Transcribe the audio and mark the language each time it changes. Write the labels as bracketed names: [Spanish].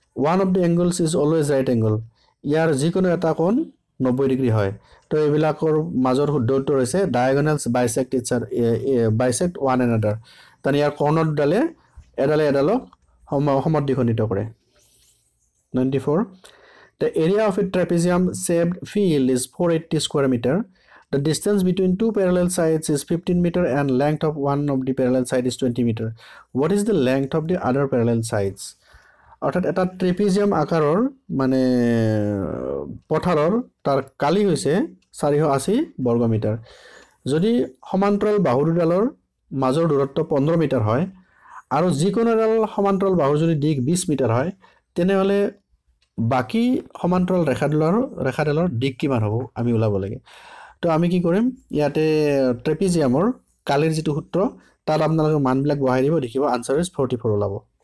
[English] one of the angles is always right angle [Assamese] ইয়াৰ যিকোনো এটা কোণ 90 ডিগ্ৰী হয় তো এবিলাকৰ মাজৰ শুদ্ধ উত্তৰ হৈছে [English] diagonals bisect each other bisect one another [Assamese] তানি ইয়াৰ কৰ্ণৰ ডালে এডালক সমদ্বিখণ্ডিত কৰে [English] 94 The area of a trapezium shaped field is 480 square meter. The distance between two parallel sides is 15 meter and length of one of the parallel side is 20 meter. What is the length of the other parallel sides? [Assamese] অর্থাৎ এটা trapezium আকাৰৰ মানে পথাৰৰ তাৰ কালি হৈছে 480 বৰ্গ metre যদি সমান্তৰাল বাহু দুডালৰ মাজৰ দূৰত্ব 15 মিটাৰ হয় আৰু যিকোনো এডাল সমান্তৰাল বাহুৰ যদি দিক 20 মিটাৰ হয় তেনেহলে বাকি সমান্তৰাল ৰেখাডালৰ দিক কিমান হ'ব আমি উলাব লাগে তো আমি কি কৰিম ইয়াতে ট্ৰেপিজিয়ামৰ কালিৰ যেটো সূত্ৰ তাত আপোনালোকে মানবিলাক বহাই দিব দেখিব আনসাৰ ইজ 44 ওলাব